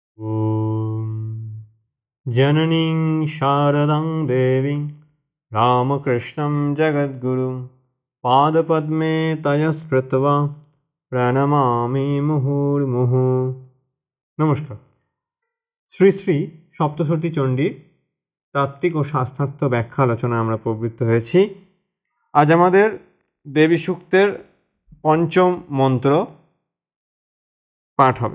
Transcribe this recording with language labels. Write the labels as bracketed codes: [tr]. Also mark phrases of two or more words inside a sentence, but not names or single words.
[sa] ॐ जननीं शारदां देवीं रामकृष्णं जगद्गुरुं पादपद्मे तया स्मृत्वा प्रणमामि मुहुर्मुहुः। [bn] নমস্কার। শ্রী শ্রী সপ্তশতী চণ্ডীর তাত্ত্বিক ও শাস্ত্রার্থ ব্যাখ্যা আলোচনায় আমরা প্রবৃত্ত হয়েছি। আজ আমাদের দেবী সূক্তের পঞ্চম মন্ত্র পাঠ হবে।